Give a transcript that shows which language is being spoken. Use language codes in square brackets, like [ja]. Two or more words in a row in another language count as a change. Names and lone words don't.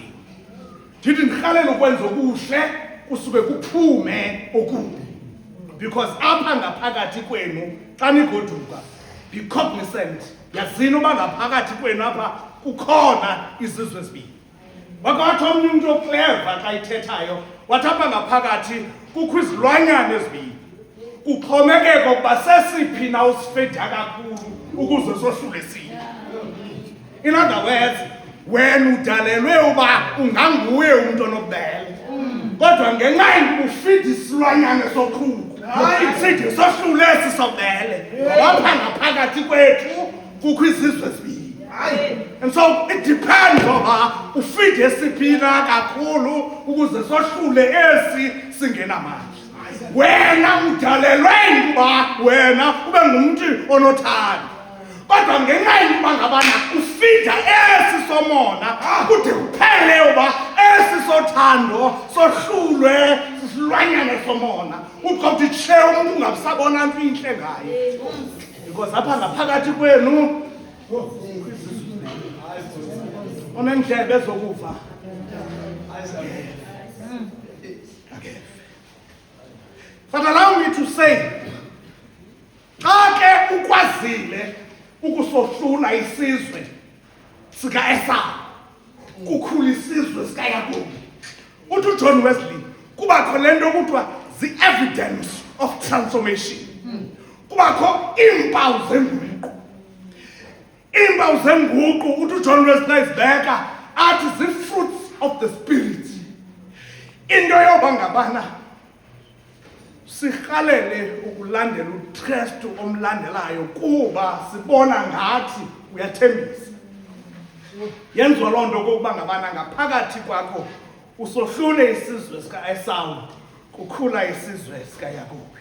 [xh] Ndithi ndirhalela ukwenza okuhle kusuke kuphume okubi, because apha ngaphakathi kwenu xa nigoduka [en] be cognizant, [xh] yazini uba ngaphakathi kwenu apha kukhona izizwe ezibini. Wakawathi omnye umntu okleva xa ithethayo wathi apha ngaphakathi kukho izilwanyana ezibini. Kuxhomekeka ukuba sesiphi na usifeda kakhulu ukuze sohlule sinye. [en] In other words, [xh] wena udalelwe uba unganguye umuntu onobubele, kodwa ngenxa yokuba ufida isilwanyana soqhuku side sohlule esi sobele, apha ngaphakathi kwethu kukho izizwe ezibini. [en] And so [xh] it depends oba ufide esiphina kakhulu ukuze sohlule esi singenamandla. Wena udalelwe ukuba wena ube ngumuntu onothando, kodwa ngenxa yokuba ngabana ufida esi somona kude kuphele yoba esi sothando sohlulwe sisilwanyana somona uthi uthi tshe umuntu ungabisabona nto inhle ngaye because apha ngaphakathi kwenu onendlebe ezokuva [en] but allow me to say [xh] xa ke ukwazile ukusohlula isizwe sika Esau kukhula isizwe sika Yakobi uthi uJohn Wesley kubakho lento kuthiwa [en] the evidence of transformation [xh] kubakho iimpawu zenguqu iimpawu zenguqu uthi uJohn Wesley izibeka athi zi- [en] fruits of the spirit [xh] into yoba ngabana sirhalele ukulandela uKristu omlandelayo kuba sibona ngathi uyathembisa yenziwa loo nto kokuba ngabana ngaphakathi kwakho usohlule isizwe sika Esau kukhula isizwe sika Yakobi.